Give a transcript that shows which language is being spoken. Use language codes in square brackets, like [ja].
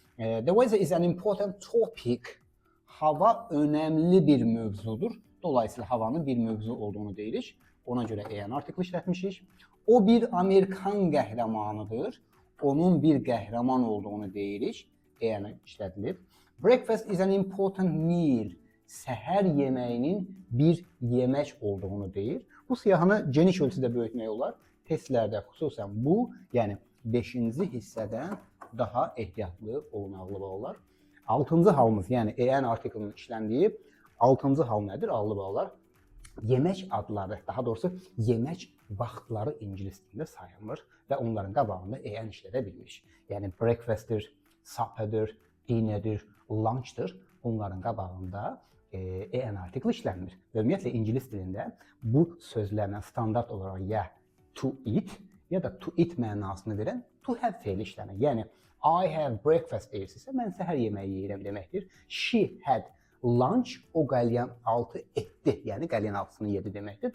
[en] The weather is an important topic. [az] Hava önəmli bir mövzudur. Dolayısıyla havanın bir mövzu olduğunu deyirik. Ona görə en artiklı işlətmişik. O bir Amerikan qəhrəmanıdır. Onun bir qəhrəman olduğunu deyirik. En işlədilib. [en] Breakfast is an important meal. [az] Səhər yeməyinin bir yemək olduğunu deyir. Bu siyahını geniş ölçüdə böyütmək olar. Testlərdə xüsusən bu, yəni 5-ci hissədən daha ehtiyatlı olunaqlı olar. 6-cı halımız, yəni en artiklının işləndiyi 6-cı hal nədir? Ağlı ballar. Yemək adları, daha doğrusu yemək vaxtları ingilis dilində sayılır və onların qabağında en işlədə bilmiş. Yəni breakfast'dir, supper'dir, dinner'dir, lunch'dır. Onların qabağında en artiklı işlənmir. Və ümumiyyətlə ingilis dilində bu sözlərlə standart olaraq ya to eat ya da to eat mənasını verən to have feili işlənir. Yəni [en] I have breakfast [az] deyirsinizsə, mən səhər yeməyi yeyirəm deməkdir. [en] She had lunch, [az] o qəlyan altı etdi, yəni qəlyan altısını yedi deməkdir.